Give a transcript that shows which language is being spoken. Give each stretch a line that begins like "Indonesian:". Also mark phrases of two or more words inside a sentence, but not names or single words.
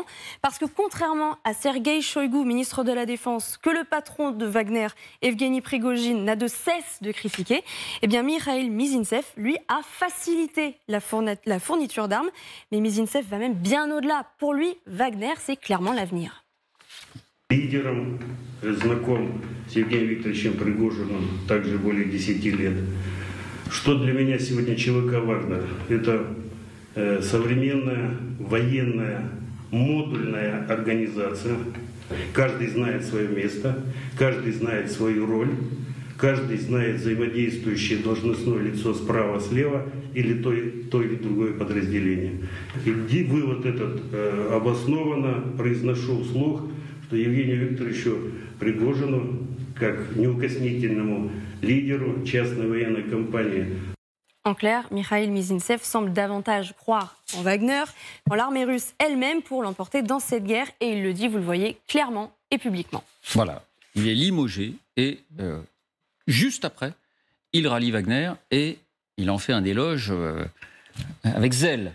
French: Parce que contrairement à Sergueï Shoïgu, ministre de la Défense, que le patron de Wagner, Evgeny Prigojine, n'a de cesse de critiquer, eh bien Mikhail Mizintsev, lui, a facilité la fourniture d'armes. Mais Mizintsev va même bien au-delà. Pour lui, Wagner, c'est clairement l'avenir.
Russian: Лидером, знаком с Евгением Викторовичем Пригожиным также более 10 лет. Что для меня сегодня ЧВК «Вагнер»? Это современная военная модульная организация. Каждый знает свое место, каждый знает свою роль, каждый знает взаимодействующее должностное лицо справа-слева или то или другое подразделение. И вывод этот обоснованно произношу вслух, что Евгению Викторовичу Пригожину, как неукоснительному лидеру частной военной компании.
French: En clair, Mikhail Mizintsev semble davantage croire en Wagner, en l'armée russe elle-même pour l'emporter dans cette guerre. Et il le dit, vous le voyez, clairement et publiquement. Voilà, il est limogé et juste après, il rallie Wagner et il en fait un éloge avec zèle.